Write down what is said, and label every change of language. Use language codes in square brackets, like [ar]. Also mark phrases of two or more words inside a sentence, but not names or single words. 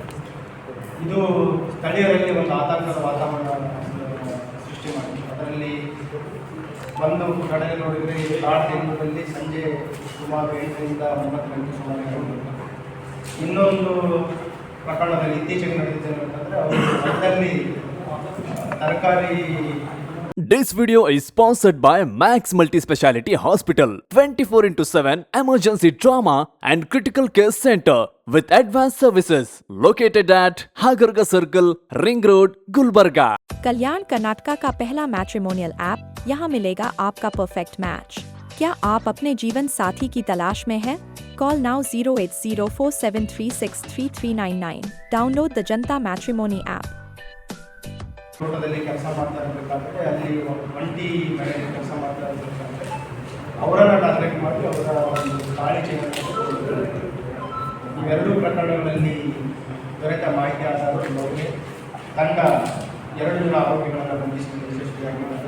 [kn] ಇದು ಸ್ಥಳೀಯರಲ್ಲಿ ಒಂದು ಆತಂಕದ ವಾತಾವರಣ ಸೃಷ್ಟಿ ಮಾಡಿದೆ. ಅದರಲ್ಲಿ ಒಂದು ಘಟನೆ ನೋಡಿದರೆ ಕಾಡೂರಲ್ಲಿ ಸಂಜೆ ಸುಮಾರು 8ರಿಂದ 9 ಗಂಟೆ ಸುಮಾರು. ಇನ್ನೊಂದು ಪ್ರಕರಣದಲ್ಲಿ ಇತ್ತೀಚೆಗೆ ನಡೆದಿದ್ದೇನೆ ಅಂತಂದರೆ ಅವರು ಅದರಲ್ಲಿ ತರಕಾರಿ. [en] This video is sponsored by Max Multi-Speciality Hospital, 24/7 emergency trauma and critical care center with advanced services located at Hagarga Circle, Ring Road, Gulbarga. [hi] कल्याण कर्नाटका का पहला [en] matrimonial app, [hi] यहाँ मिलेगा आपका [en] perfect match. [hi] क्या आप अपने जीवन साथी की तलाश में हैं? [en] Call now 08047363399. Download the Janata Matrimony app. [kn] ತೋಟದಲ್ಲಿ ಕೆಲಸ ಮಾಡ್ತಾ ಇರಬೇಕಾದ್ರೆ ಅಲ್ಲಿ ಒಂಟಿ ಮನೆಯಲ್ಲಿ ಕೆಲಸ ಮಾಡ್ತಾ ಇರಬೇಕಾದ್ರೆ ಅವರನ್ನು ಟಾರ್ಗೆಟ್ ಮಾಡಿ ಅವರ ಒಂದು ಗಾಳಿ ಇವೆರಡೂ ಪ್ರಕರಣಗಳಲ್ಲಿ ದೊರೆತ ಮಾಹಿತಿ ಆಧಾರದ ತಂಡ 2 ಜನ ಆರೋಪಿಗಳನ್ನು ಬಂಧಿಸಿಕೊಂಡು ಯಶಸ್ವಿಯಾಗಿದ್ದಾರೆ.